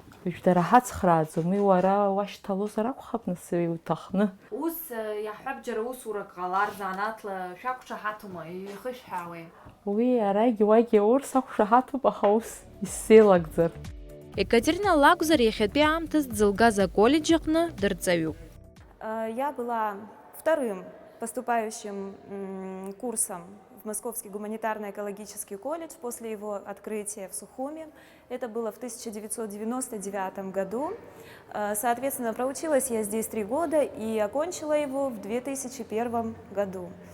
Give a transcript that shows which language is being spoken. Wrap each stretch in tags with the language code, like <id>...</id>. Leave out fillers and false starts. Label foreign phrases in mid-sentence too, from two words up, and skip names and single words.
<ab>Дара ҳацхрааӡом, уи уара уашьҭалозар акәхап, нас иуҭахны. Ус иаҳҳәап џьара усурак ҟалар занааҭла шәақәшаҳаҭума, ихышәҳәаауеи? Уи арагьы уагьы аур сақәшаҳаҭуп, аха ус исзеилагӡар. Екатерина лакәзар иахьатәи аамҭаз дзылгаз аколледж аҟны дырҵаҩуп.</ab> <ru>Я была вторым поступающим курсом в Московский гуманитарно-экологический колледж после его открытия в Сухуми. Это было в 1999 году. Соответственно, проучилась я здесь 3 года и окончила его в 2001 году.</ru>